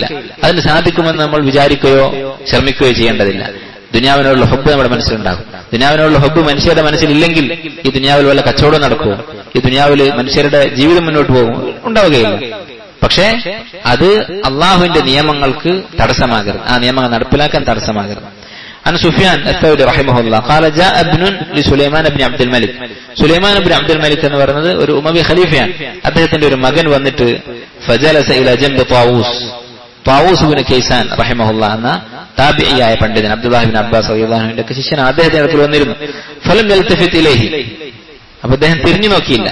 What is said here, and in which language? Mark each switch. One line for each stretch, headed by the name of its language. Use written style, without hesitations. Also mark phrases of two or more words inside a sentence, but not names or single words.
Malayalam: അതിന് സാധിക്കുമെന്ന് നമ്മൾ വിചാരിക്കുകയോ ശ്രമിക്കുകയോ ചെയ്യേണ്ടതില്ല. ദുനിയാവിനോടുള്ള ഹുബ്ബ് നമ്മുടെ മനസ്സിലുണ്ടാകും. ദുനിയാവിനോടുള്ള ഹുബ്ബ് മനുഷ്യരുടെ മനസ്സിലില്ലെങ്കിൽ ഈ ദുനിയാവിൽ വല്ല കച്ചവടം നടക്കുമോ, ഈ ദുനിയാവിൽ മനുഷ്യരുടെ ജീവിതം മുന്നോട്ട് പോകും? ഉണ്ടാവുകയില്ല. പക്ഷേ അത് അള്ളാഹുവിന്റെ നിയമങ്ങൾക്ക് തടസ്സമാകരുത്, ആ നിയമങ്ങൾ നടപ്പിലാക്കാൻ തടസ്സമാകരുത്.
Arabic: عن سفيان الثوري رحمه الله قال جاء ابن لسليمان بن عبد الملك,
Malayalam: സുലൈമാൻ ഇബ്നു അബ്ദുൽ മലിക് എന്ന് പറയുന്നത് ഒരു ഉമവി ഖലീഫയാണ്. അദ്ദേഹത്തിന്റെ ഒരു മകൻ വന്നിട്ട്
Arabic: فجلس إلى جنب
Malayalam: ത്വാവൂസ് ഇബ്നു കൈസാൻ റഹിമഹുല്ലാഹ് എന്ന താബിഈയായ പണ്ഡിതൻ, അബ്ദുല്ലാഹ് ഇബ്നു അബ്ബാസ്
Arabic: رضي الله عنه
Malayalam: ശിഷ്യനാണ്. അദ്ദേഹത്തിന്റെ അടുത്ത് വന്നിരുന്നു.
Arabic: فلم يلتفت إليه,
Malayalam: അപ്പൊ അദ്ദേഹം തിരിഞ്ഞു നോക്കിയില്ല.